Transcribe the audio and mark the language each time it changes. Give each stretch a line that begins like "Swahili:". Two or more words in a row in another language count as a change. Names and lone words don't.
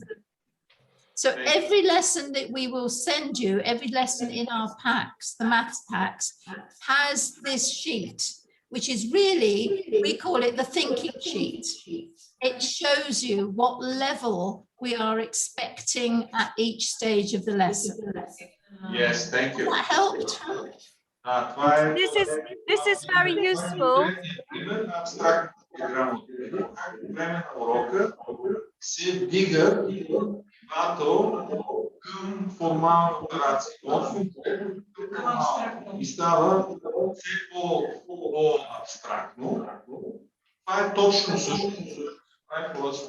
English: So every lesson that we will send you, every lesson in our packs, the maths packs, has this sheet, which is really, we call it the thinking sheet. It shows you what level we are expecting at each stage of the lesson. Yes, thank you. That helped? This is very useful.
Bulgarian: Време на урока се вдига нивото към формална операция. И става все по-абстрактно. Това е точно също. Това е